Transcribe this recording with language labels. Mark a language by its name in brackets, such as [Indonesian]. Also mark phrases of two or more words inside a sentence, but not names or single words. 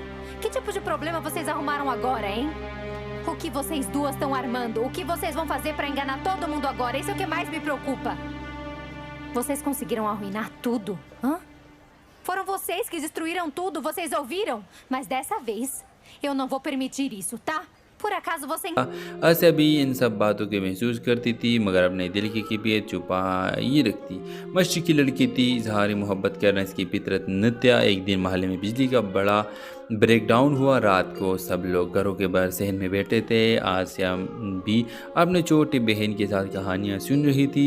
[Portuguese] Que tipo de problema vocês arrumaram agora, hein? O que vocês duas estão armando? O que vocês vão fazer pra enganar todo mundo agora? Isso é o que mais me preocupa. Vocês conseguiram arruinar tudo? Hã? Foram vocês que destruíram tudo, vocês ouviram? Mas dessa vez, eu não vou permitir isso, tá? por acaso você... [Urdu] آسیہ بھی ان سب باتوں کے محسوس کرتی تھی مگر اپنے دل کی کیفیت چھپائی رکھتی. مستی کی لڑکی تھی، اظہار محبت کرنا اس کی فطرت نہ تھا. ایک دن محلے میں بجلی کا بڑا [English] break down [Urdu] ہوا. رات کو سب لوگ گھروں کے باہر صحن میں بیٹھے تھے۔ آسیہ بھی اپنے چھوٹی بہن کے ساتھ کہانیاں سن رہی تھی.